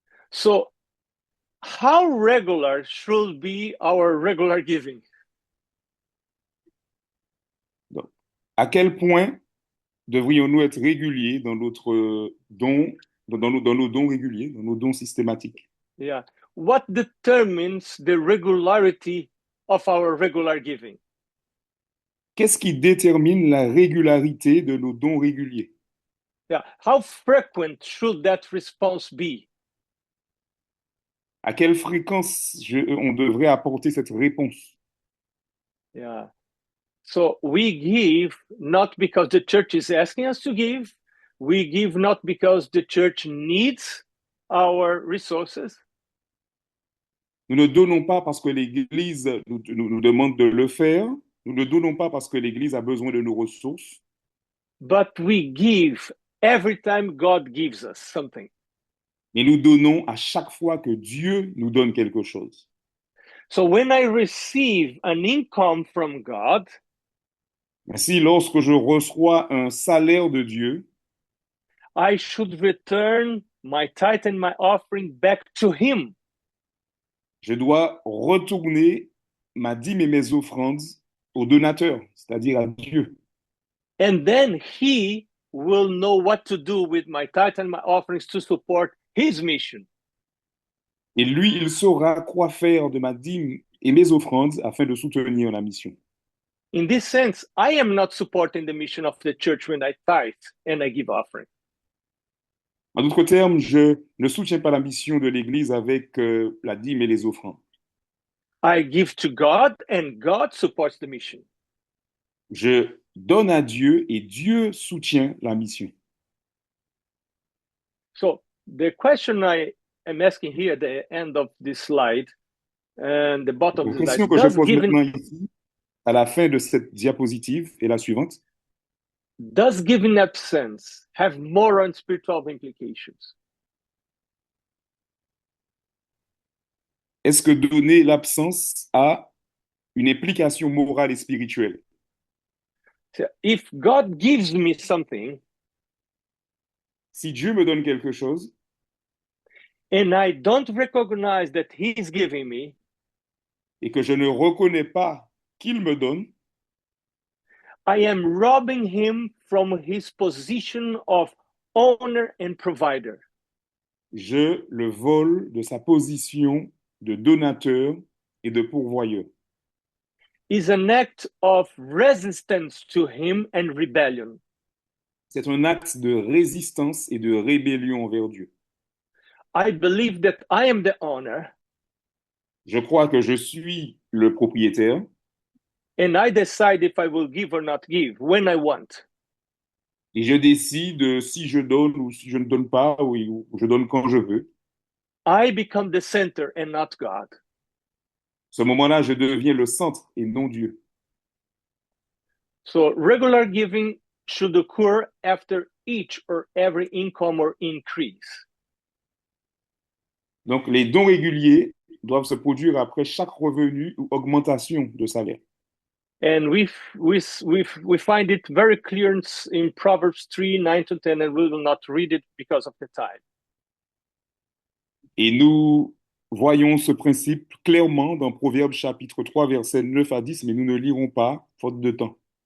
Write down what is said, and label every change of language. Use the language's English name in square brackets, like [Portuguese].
[English] So how regular should be our regular giving? [French] Donc, à quel point devrions-nous être réguliers dans notre don, dans nos dons réguliers, dans nos dons systématiques? [English] Yeah. What determines the regularity of our regular giving? [French] Qu'est-ce qui détermine la régularité de nos dons réguliers? [English] Yeah. How frequent should that response be? [French] À quelle fréquence on devrait apporter cette réponse? [English] Yeah. So we give not because the church is asking us to give. We give not because the church needs our resources. [French] Nous ne donnons pas parce que l'Église nous demande de le faire. Nous ne donnons pas parce que l'Église a besoin de nos ressources. [English] But we give every time God gives us something. [French] Mais nous donnons à chaque fois que Dieu nous donne quelque chose. [English] So when I receive an income from God, [French] Ainsi, lorsque je reçois un salaire de Dieu, [English] I should return my tithe and my offering back to Him. [French] je dois retourner ma dîme et mes offrandes au donateur, c'est-à-dire à Dieu. [English] And then He will know what to do with my tithe and my offerings to support His mission. [French] Et lui, il saura quoi faire de ma dîme et mes offrandes afin de soutenir la mission. [English] In this sense, I am not supporting the mission of the church when I tithe and I give offering. [French] En d'autres termes, je ne soutiens pas la mission de l'Église avec la dîme et les offrandes. [English] I give to God and God supports the mission. [French] Je donne à Dieu et Dieu soutient la mission. [English] So the question I am asking here at the end of this slide and the bottom [French] La [English] of the [French] question [English] slide, [French] que je [English] does [French] pose [English] giving, [French] maintenant ici, à la fin de cette diapositive, est la suivante. [English] does giving absence have moral and spiritual implications? [French] Est-ce que donner l'absence a une implication morale et spirituelle? [English] So if God gives me something [French] Si Dieu me donne quelque chose [English] and I don't recognize that He's giving me, [French] et que je ne reconnais pas qu'il me donne, [English] I am robbing him from his position of owner and provider. [French] Je le vole de sa position de donateur et de pourvoyeur. [English] Is an act of resistance to him and rebellion. [French] C'est un acte de résistance et de rébellion envers Dieu. [English] I believe that I am the owner. [French] Je crois que je suis le propriétaire [English] And I decide if I will give or not give when I want. [French] et je décide si je donne ou si je ne donne pas ou je donne quand je veux. [English] I become the center and not God. [French] À ce moment-là, je deviens le centre et non Dieu. [English] So regular giving should occur after each or every income or increase. [French] Donc, les dons réguliers doivent se produire après chaque revenu ou augmentation de salaire. [English] And we find it very clear in Proverbs 3, 9 to 10, and we will not read it because of the time. [French] Et nous voyons ce principe clairement dans Proverbes chapitre 3, versets 9 à 10, mais nous ne lirons pas, faute de temps.